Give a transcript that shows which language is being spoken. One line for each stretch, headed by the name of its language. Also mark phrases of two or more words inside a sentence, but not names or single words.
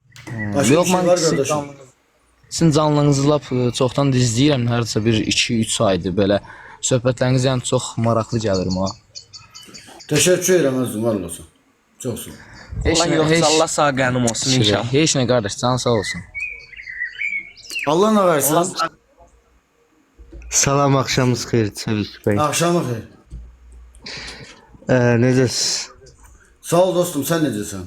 Turkish: Başka
Azerbaijani: Yox, bir şey mən var kardeşim. sizin canlınızı lap çoxdan izləyirəm. Hərsə bir 2-3 aydır belə. Söhbətləriniz yəni çox maraqlı gəlir mənə.
Turkish: Teşekkür ederim Azim,
Azerbaijani: var olasın.
Turkish: Çok sağ ol.
Azerbaijani: Heç Allah yoxsa Allah sağ qənim olsun inşallah. Heç nə qardaş, can sağ olsun.
Turkish: Allah ne versin?
Azerbaijani: Salam, axşamınız xeyir Çevik bəy. Akşamı xeyir. Necəsiz? Sağ ol dostum, sen necəsən?